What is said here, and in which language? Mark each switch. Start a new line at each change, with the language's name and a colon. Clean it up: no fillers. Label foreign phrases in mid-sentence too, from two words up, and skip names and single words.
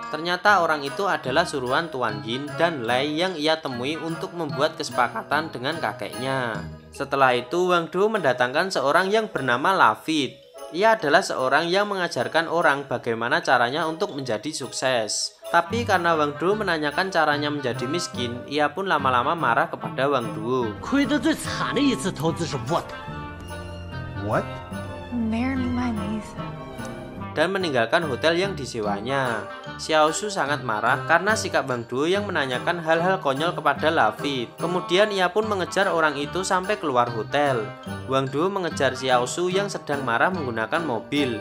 Indonesian: Ternyata orang itu adalah suruhan Tuan Yin dan Lei yang ia temui untuk membuat kesepakatan dengan kakeknya. Setelah itu, Wang Duo mendatangkan seorang yang bernama Lafit. Ia adalah seorang yang mengajarkan orang bagaimana caranya untuk menjadi sukses. Tapi karena Wang Duo menanyakan caranya menjadi miskin, ia pun lama-lama marah kepada Wang Duo.
Chinese: 亏得最惨的一次投资是 what？ What？没人明白你的意思。
Indonesian: dan meninggalkan hotel yang disewanya. Xiao Su sangat marah karena sikap Wang Duo yang menanyakan hal-hal konyol kepada Lafit. Kemudian ia pun mengejar orang itu sampai keluar hotel. Wang Duo mengejar Xiao Su yang sedang marah menggunakan mobil.